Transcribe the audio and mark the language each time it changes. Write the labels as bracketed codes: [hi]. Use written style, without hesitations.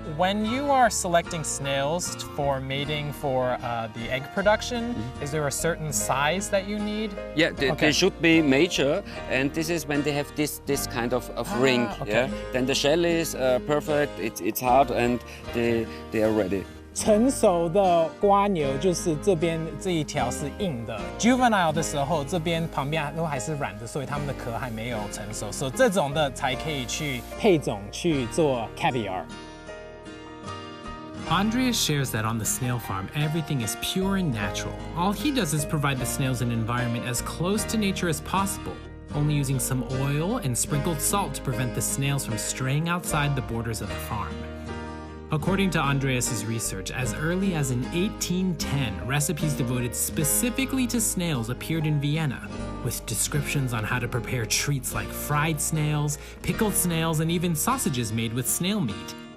[en] When you are selecting snails for mating for the egg production, is there a certain size that you need? Yeah, they should be major, and this is when they have this kind of ring. Okay. Yeah, then the shell is perfect. It's hard, and they are ready. [zh] 成熟的蝸牛就是这边这一条是硬的 ，juvenile 的时候这边旁边都还是软的，所以它们的壳还没有成熟，所以这种的才可以去配种去做 caviar。 [en] Andreas shares that on the snail farm, everything is pure and natural. All he does is provide the snails an environment as close to nature as possible, only using some oil and sprinkled salt to prevent the snails from straying outside the borders of the farm. According to Andreas' research, as early as in 1810, recipes devoted specifically to snails appeared in Vienna, with descriptions on how to prepare treats like fried snails, pickled snails, and even sausages made with snail meat.